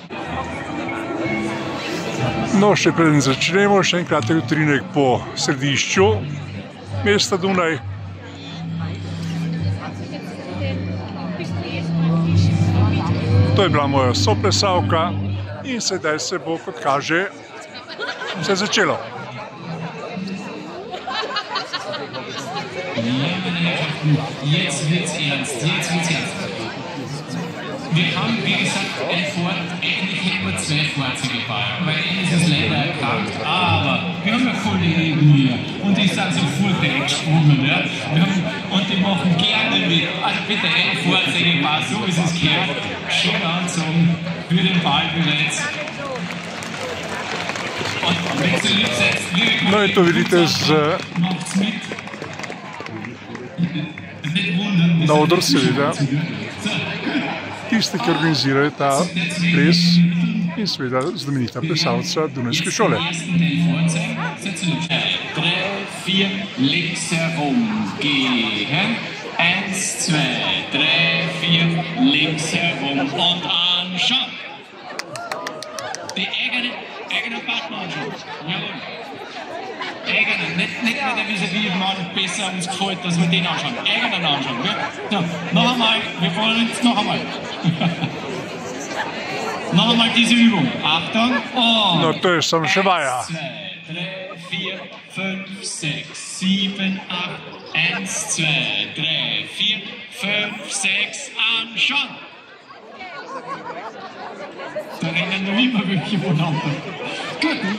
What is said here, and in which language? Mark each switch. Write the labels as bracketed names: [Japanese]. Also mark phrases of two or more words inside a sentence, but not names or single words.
[Slovenian] No, še preden začnemo, še en kratek utrinek po središču mesta Dunaj. To je bila moja soplesavka in sedaj se bo, kot kaže, vse začelo. [German] Jetzt wird's ernst, jetzt wird's ernst. Wir haben, wie gesagt, eigentlich hätten wir 2 Fahrzeuge gebaut, weil eines ist leider erkrankt, aber wir haben ja Kollegen hier und die sind so furchtbar gesprungen, ja. Und die machen gerne mit, also bitte ein Fahrzeug bauen, so wie es gehört, schön anzogen, für den Ball bereits. Und wenn Sie lieb seid, liebe Kollegen, macht's mit. [Slovenian] Na oder seveda tisti, ki organizirajo ta ples in seveda znamenita plesalca Dunajske šole. [German] 3, 4, links herum, gehen. 1, 2, 3, 4, links herum und anschauen. Die eigene Partner anschauen. Jawohl. Eigenen, nicht der vis-à-vis Mann besser uns gefällt, dass wir den anschauen. Eigenen anschauen. Ja? So, noch einmal, wir wollen jetzt noch einmal. Noch einmal diese Übung. Achtung. Und [Slovenian] No, to je samo še vaja. [German] 1, 2, 3, 4, 5, 6, 7, 8. 1, 2, 3, 4, 5, 6. Anschauen. Da rennen noch immer welche voneinander. Gut.